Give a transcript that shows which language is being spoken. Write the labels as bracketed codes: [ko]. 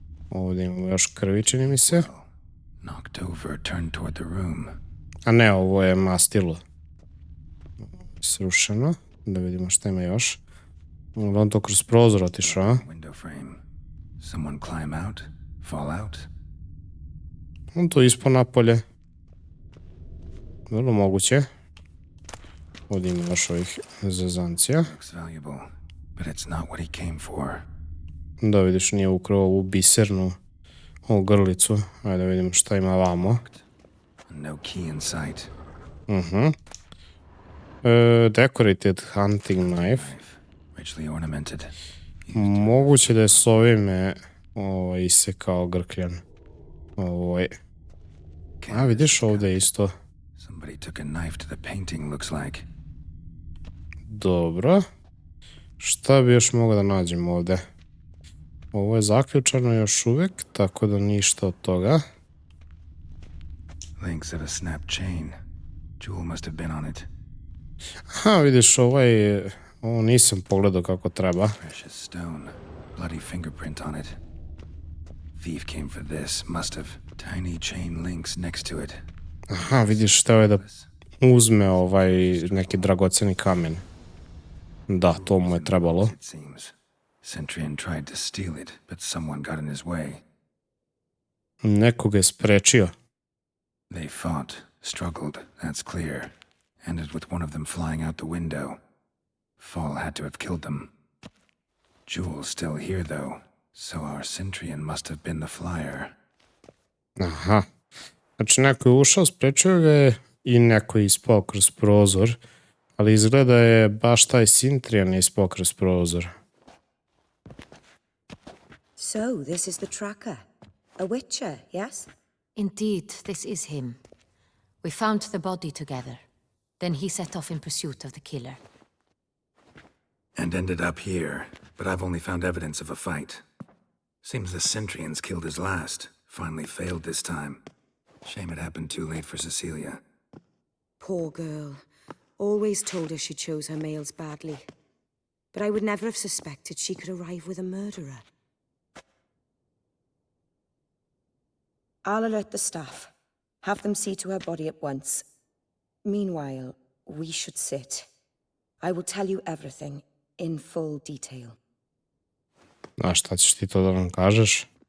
[sr] Ovdje imamo još krvi, čini mi se. [en] Knocked over, turned toward the room. [sr] A ne, ovo je mastilo. Srušeno. Da vidimo šta ima još. On to kroz prozor otišao, a? [en] Window frame. Someone climb out? Fall out? [sr] On to ispao napolje. Vrlo moguće. Ovdje ima još ovih zezancija. [en] Looks valuable, but it's not what he came for. [sr] Da vidiš, nije ukrao ovu bisernu ovu grlicu. Ajde da vidimo šta ima vamo. [en] No key in sight. Decorated hunting knife. Richly ornamented. [sr] Moguće da je s ovime isekao grkljan. A vidiš ovdje isto. [en] Somebody took a knife to the painting, looks like. [sr] Dobro. Šta bi još mogao da nađem ovdje? Ovo je zaključano još uvijek, tako da ništa od toga. [en] Links of a snap chain. Jewel must have been on it. Ha, vidiš, ovo nisam pogledao kako treba. Precious stone. Bloody fingerprint on it. Thief came for this. Must have. Tiny chain links next to it. [sr] Aha, vidiš, hteo je da uzme neki dragoceni kamen. Da, to mu je trebalo. [en] It seems. Centurion tried to steal it, but someone got in his way. [sr] Neko ga je sprečio. [en] They fought, struggled, that's clear. Ended with one of them flying out the window. Fall had to have killed them. Jewel's still here, though, so our Centurion must have been the flyer. [sr] Aha. Znači, neko je ušao, sprečio ga je i neko je ispao kroz prozor. Ali izgleda je baš taj Centurion ispao kroz prozor. [en] So, this is the tracker. A witcher, yes? Indeed, this is him. We found the body together. Then he set off in pursuit of the killer. And ended up here, but I've only found evidence of a fight. Seems the Centurions killed his last. Finally failed this time. Shame it happened too late for Cecilia. Poor girl. Always told her she chose her males badly. But I would never have suspected she could arrive with a murderer. I'll alert the staff. Have them see to her body at once. Meanwhile, we should sit. I will tell you everything in full detail. [sr] A šta ćeš ti to da nam kažeš?